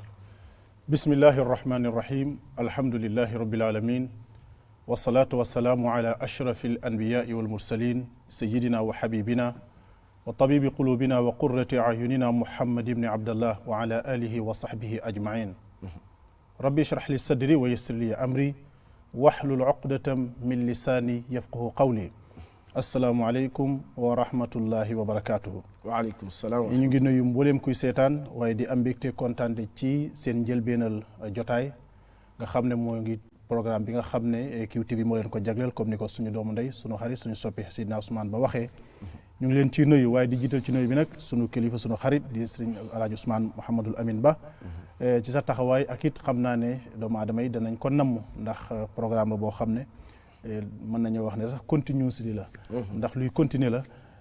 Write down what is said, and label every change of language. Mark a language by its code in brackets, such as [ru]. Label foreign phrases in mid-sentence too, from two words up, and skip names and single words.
[ar] بسم الله الرحمن الرحيم الحمد لله رب العالمين والصلاة والسلام على أشرف الأنبياء والمرسلين سيدنا وحبيبنا وطبيب قلوبنا وقرة أعيننا محمد ابن عبد الله وعلى آله وصحبه أجمعين رب اشرح لي صدري ويسر لي أمري واحلل عقدة من لساني يفقهوا قولي السلام عليكم ورحمة الله وبركاته وعليكم السلام [wo] ñu ngi nuyu mbooleem kuy seetaan waaye di am mbégte kontaan ci seen njëlbeenal jotaay nga xam ne moo ngi programme bi nga xam ne QTV moo leen ko jagleel comme ni ko suñu doomu ndey suñu xarit suñu soppi Seydina Ousmane ba waxee ñu ngi leen ci nuyu waaye di jiital ci nuyu bi nag suñu kilifa suñu xarit di sëriñ Alaaji Ousmane Mouhamadul Amin Ba ci sa taxawaay ak it xam naa ne doomu aadama yi danañ ko namm ndax programme la boo xam ne mën nañoo wax ne sax continuité la ndax luy continuer la